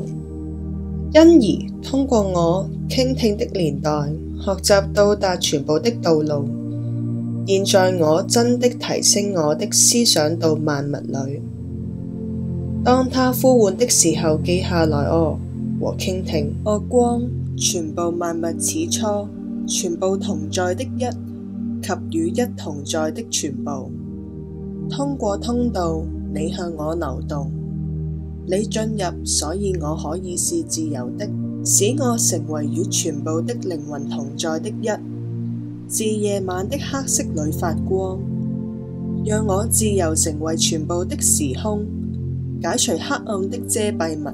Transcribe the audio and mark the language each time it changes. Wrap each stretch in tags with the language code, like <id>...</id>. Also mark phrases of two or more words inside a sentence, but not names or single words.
<zh>因而通過我傾聽的年代，學習到達全部的道路。現在我真的提升我的思想到萬物裏。當他呼喚的時候，記下來哦，和傾聽。我光，全部萬物始初，全部同在的一及與一同在的全部。通過通道，你向我流動。你進入，所以我可以是自由的，使我成為與全部的靈魂同在的一，自夜晚的黑色裏發光，讓我自由成為全部的時空，解除黑暗的遮蔽物。</zh>